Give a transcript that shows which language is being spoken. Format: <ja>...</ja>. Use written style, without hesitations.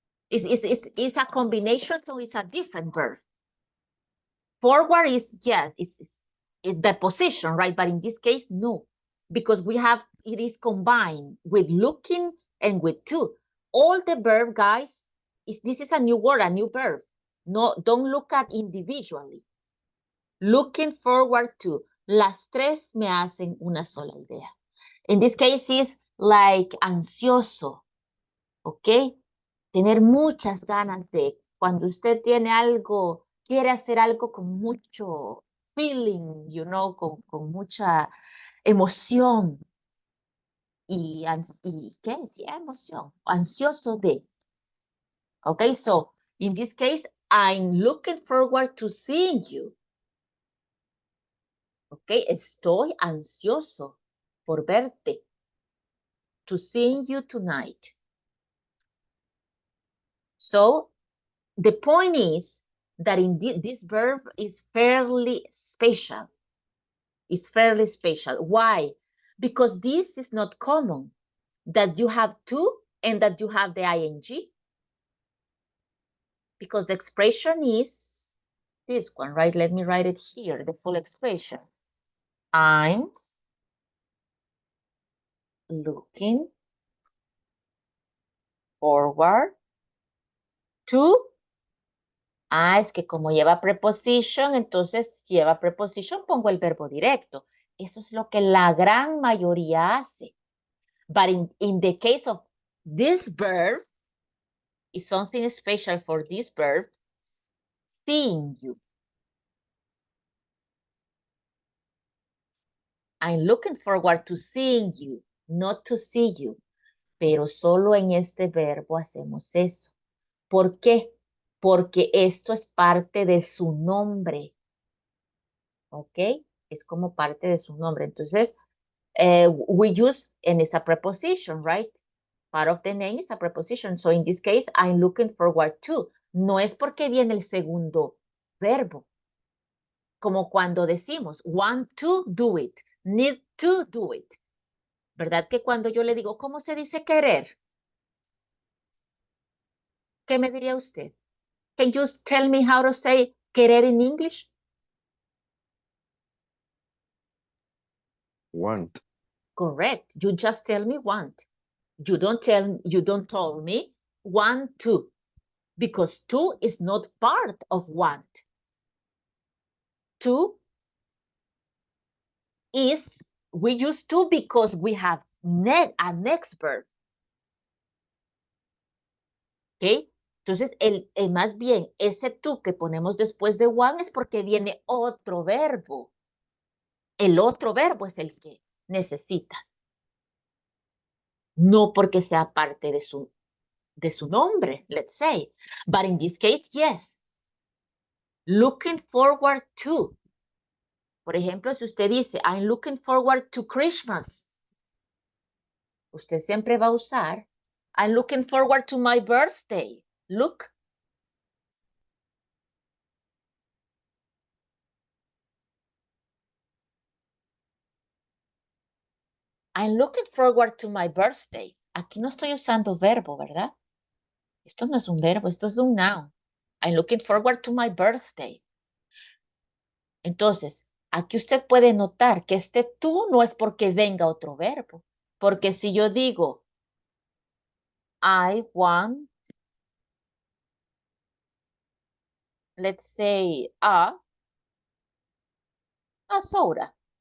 <en>It's a combination, so it's a different verb. Forward is, yes, it's the position, right? But in this case, no, because it is combined with looking and with to. All the verb, guys, this is a new word, a new verb. No, don't look at individually. Looking forward to.</en> <es>Las tres me hacen una sola idea.</es> <en>In this case is like</en> <es>ansioso, ¿ok? Tener muchas ganas de, cuando usted tiene algo, quiere hacer algo con mucho feeling, con mucha emoción. ¿Y qué decía? Emoción. Ansioso de.</es> <en>Okay, so in this case, I'm looking forward to seeing you.</en> <es>Okay, estoy ansioso por verte.</es> <en>To seeing you tonight. So the point is that this verb is fairly special. It's fairly special. Why? Because this is not common, that you have to and that you have the ing. Because the expression is this one, right? Let me write it here, the full expression. I'm looking forward to.</en> <es>Es que como lleva preposition, entonces lleva preposition, pongo el verbo directo. Eso es lo que la gran mayoría hace.</es> <en>But in the case of this verb, is something special for this verb, seeing you. I'm looking forward to seeing you, not to see you.</en> <es>Pero solo en este verbo hacemos eso. ¿Por qué? Porque esto es parte de su nombre. ¿Ok? Es como parte de su nombre.</es> <en>Entonces, we use, and it's a preposition, right? Part of the name is a preposition. So in this case, I'm looking forward to.</en> <es>No es porque viene el segundo verbo. Como cuando decimos,</es> <en>want to do it, need to do it.</en> <es>¿Verdad que cuando yo le digo, ¿cómo se dice querer? ¿Qué me diría usted?</es> <en>Can you tell me how to say querer in English? Want. Correct. You just tell me want. You don't tell me want to, because to is not part of want. To is, we use to because we have a next verb.</en> <es>¿Ok? Entonces, más bien, ese to que ponemos después de one es porque viene otro verbo. El otro verbo es el que necesita. No porque sea parte de su nombre,</es> <en>let's say. But in this case, yes. Looking forward to.</en> <es>Por ejemplo, si usted dice,</es> <en>I'm looking forward to Christmas.</en> <es>Usted siempre va a usar,</es> <en>I'm looking forward to my birthday. Look. I'm looking forward to my birthday.</en> <es>Aquí no estoy usando verbo, ¿verdad? Esto no es un verbo, esto es un noun.</es> <en>I'm looking forward to my birthday.</en> <es>Entonces, aquí usted puede notar que este tú no es porque venga otro verbo. Porque si yo digo,</es> <en>I want, let's say, a soda.</en>